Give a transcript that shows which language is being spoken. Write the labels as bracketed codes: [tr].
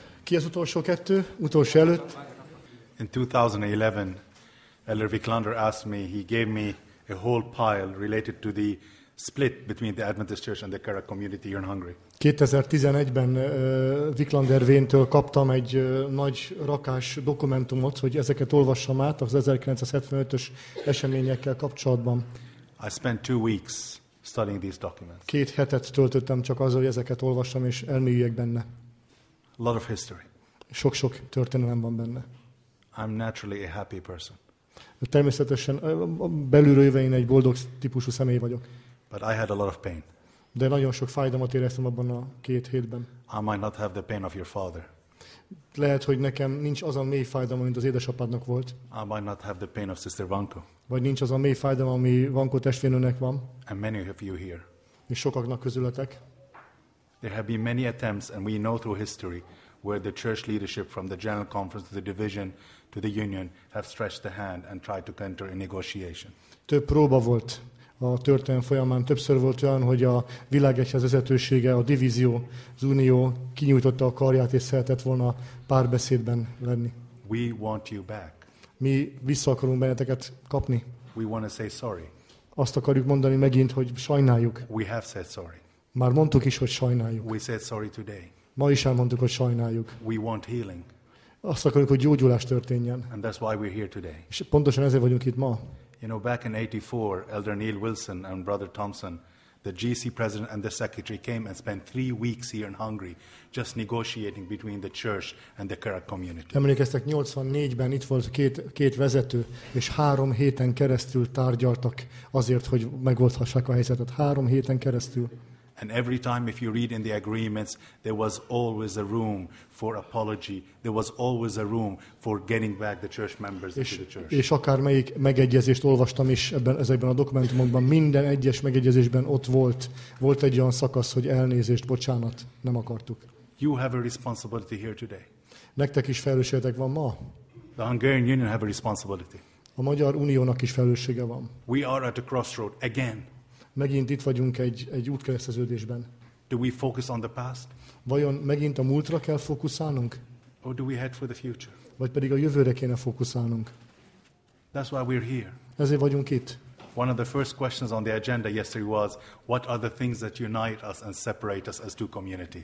[hu] Ki az utolsó kettő, utolsó előtt? [en] In 2011, Elder Wicklander asked me, he gave me a whole pile related to the split between the Adventist Church and the Kara community here in Hungary. [hu] 2011-ben Wicklander véntől kaptam egy nagy rakás dokumentumot, hogy ezeket olvassam át az 1975-ös eseményekkel kapcsolatban. [en] I spent 2 weeks studying these documents. [hu] 2 hetet töltöttem csak azzal, hogy ezeket olvassam és elmélyüljek benne. [en] A lot of history. [hu] Sok-sok történelem van benne. [en] I'm naturally a happy person. [hu] Természetesen belülről jöve én egy boldog típusú személy vagyok. [en] But I had a lot of pain. [hu] De nagyon sok fájdalmat éreztem abban a 2 hétben. [en] I might not have the pain of your father. [hu] Lehet, hogy nekem nincs az a mély fájdalom, mint az édesapádnak volt. [en] I might not have the pain of Sister Vanko. [hu] Vagy nincs az a mély fájdalom, ami Vanko testvérnőnek van. [en] And many of you here. [hu] És sokaknak közületek. [en] There have been many attempts, and we know through history, where the church leadership from the General Conference to the Division to the Union have stretched the hand and tried to enter a negotiation. [hu] Több próba volt a történelem folyamán. Többször volt olyan, hogy a világegyház vezetősége, a divízió, az unió kinyújtotta a karját és szeretett volna párbeszédben lenni. [en] We want you back. [hu] Mi vissza akarunk benneteket kapni. [en] We want to say sorry. [hu] Azt akarjuk mondani megint, hogy sajnáljuk. [en] We have said sorry. [hu] Már mondtuk is, hogy sajnáljuk. [en] We said sorry today. [hu] Ma is elmondtuk, hogy sajnáljuk. [en] We want healing. [hu] Azt akarjuk, hogy gyógyulás történjen. [en] And that's why we're here today. [hu] És pontosan ezért vagyunk itt ma. [en] You know, back in 84, Elder Neil Wilson and Brother Thompson, the GC president and the secretary, came and spent 3 weeks here in Hungary just negotiating between the church and the Kara community. [hu] Emlékeztek, 84-ben itt volt két vezető, és 3 héten keresztül tárgyaltak azért, hogy megoldhassák a helyzetet. 3 héten keresztül. [en] And every time, if you read in the agreements, there was always a room for apology. There was always a room for getting back the church members to the church. [hu] És akármelyik megegyezést olvastam is ezekben a dokumentumokban, minden egyes megegyezésben ott volt egy olyan szakasz, hogy elnézést, bocsánat, nem akartuk. [en] You have a responsibility here today. [hu] Nektek is felelősségetek van ma. [en] The Hungarian Union have a responsibility. [hu] A Magyar Uniónak is felelőssége van. [en] We are at a crossroad again. [hu] Megint itt vagyunk egy útkereszteződésben. [en] Do we focus on the past? [hu] Vajon megint a múltra kell fókuszálnunk? [en] Or do we head for the future? [hu] Vagy pedig a jövőre kéne fókuszálnunk? [en] That's why we're here. [hu] Ezért vagyunk itt. [en] One of the first questions on the agenda yesterday was, what are the things that unite us and separate us as 2 communities?